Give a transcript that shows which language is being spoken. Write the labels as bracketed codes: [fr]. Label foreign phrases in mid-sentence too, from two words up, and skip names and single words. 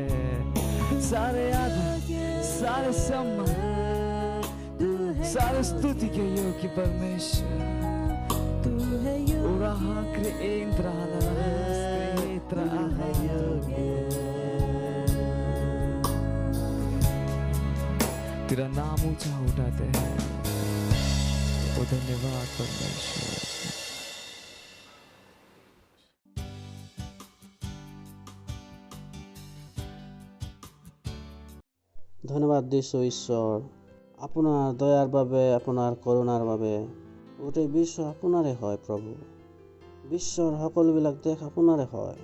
[hi] सारे आदर सारे सम्मान सारे स्तुति के योग्य परमेश्वर तू है तेरा नाम ऊंचा उठाते हैं, तो धन्यवाद परमेश्वर। [as] ধন্যবাদ দিছোঁ ঈশ্বৰ, আপোনাৰ দয়াৰ বাবে, আপোনাৰ কৰোণাৰ বাবে। গোটেই বিশ্ব আপোনাৰে হয় প্ৰভু, বিশ্বৰ সকলোবিলাক দেশ আপোনাৰে হয়।